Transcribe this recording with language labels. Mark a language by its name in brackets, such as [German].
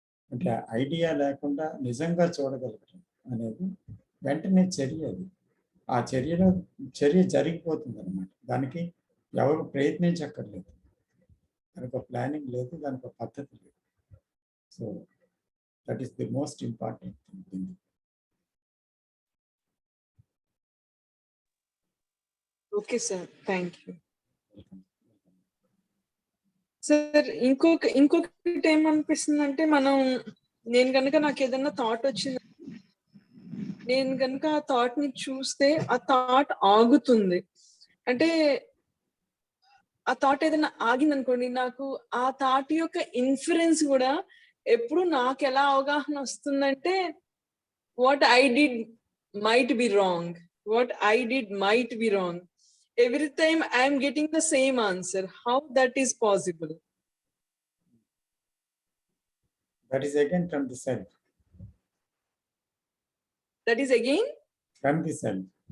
[Telugu] అంటే ఐడియా లేకుండా నిజంగా చూడగలగటం అనేది వెంటనే చర్య. అది ఆ చర్య జరిగిపోతుంది అనమాట. దానికి ఎవరు ప్రయత్నించక్కర్లేదు, దానికి ఒక ప్లానింగ్ లేదు, దానికి ఒక పద్ధతి లేదు. [English] So that is the most important thing. Okay, sir. Thank you. [Telugu] Sir ఇంకొకటి ఏమనిపిస్తుందంటే, నేను కనుక నాకు ఏదైనా థాట్ వచ్చింది, నేను కనుక ఆ థాట్ ని చూస్తే ఆ థాట్ ఆగుతుంది. అంటే ఆ థాట్ ఏదైనా ఆగింది అనుకోండి, నాకు ఆ థాట్ యొక్క ఇన్ఫరెన్స్ కూడా ఎప్పుడు నాకు ఎలా అవగాహన వస్తుందంటే, [English] what I did might be wrong, [Telugu] what I did might be wrong. [English] Every time I am getting the same answer. How that is possible? That is again from the self. That is again? From the self.